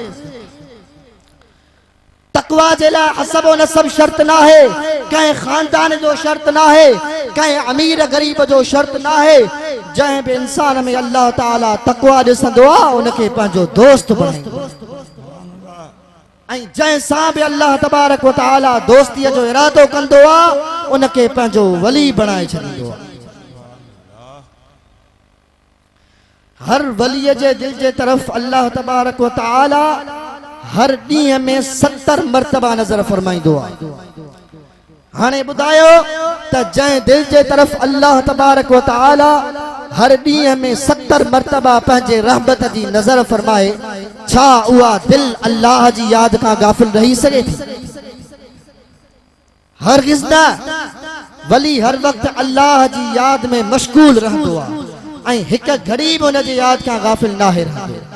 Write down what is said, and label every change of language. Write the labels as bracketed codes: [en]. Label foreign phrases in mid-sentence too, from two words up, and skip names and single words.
[sd] तक़वा जे लाइ हसब व नसब शर्त न आहे कंहिं ख़ानदान जो शर्त न आहे कंहिं अमीर ग़रीब जो शर्त न आहे जंहिं बि इंसान में अल्लाह ताला तक़वा ॾिसंदो आहे उनखे पंहिंजो दोस्त बणाईंदो ऐं जंहिं सां बि अल्लाह [ar] تبارك وتعالى [sd] दोस्तीअ जो इरादो कंदो आहे उनखे पंहिंजो वली बणाए छॾींदो आहे हर वलीअ जे दिल जे तरफ़ अल्लाह [ar] تبارك وتعالى [sd] हर ॾींहं में 70 मरतबा नज़र फरमाईंदो आहे हाणे ॿुधायो त जंहिं दिल जे तरफ़ अल्लाह [ar] تبارك وتعالى [sd] हर ॾींहं में 70 मरतबा पंहिंजे रहमत जी नज़र फरमाए छा उहा दिल अल्लाह जी याद खां गाफ़िल रही सघे थी हरगिज़ न वली हर वक़्तु अल्लाह जी याद में मशगूल रहंदो आहे ऐं हिक घड़ी बि हुन जी याद खां गाफ़िल नाहे रहंदो